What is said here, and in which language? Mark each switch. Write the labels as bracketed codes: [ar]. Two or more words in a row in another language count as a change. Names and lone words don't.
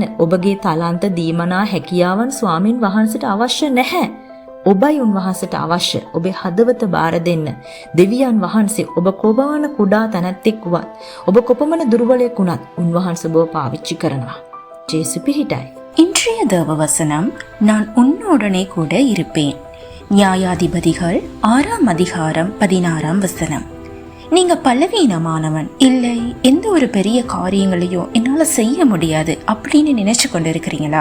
[si] ඔබගේ තාලන්ත දීමනා හැකියාවන් ස්වාමින් වහන්සේට අවශ්‍ය නැහැ. ඔබයි උන්වහන්සේට අවශ්‍ය. ඔබේ හදවත බාර දෙන්න. දෙවියන් වහන්සේ ඔබ කොපමණ කුඩා තැනැත්තෙක් වුවත්, ඔබ කොපමණ දුර්වලයෙක් වුණත් උන්වහන්සේ ඔබව පාවිච්චි කරනවා. ජේසු පිහිටයි. [ta] இன்றைய தேவ வசனம், நான் உன்னோடனே கூட இருப்பேன். நியாயாதிபதிகள் 6ஆம் அதிகாரம் 16ஆம் வசனம். நீங்க பலவீனமானவன், இல்லை எந்த ஒரு பெரிய காரியங்களையும் என்னால செய்ய முடியாது அப்படின்னு நினைச்சு கொண்டு இருக்கிறீங்களா?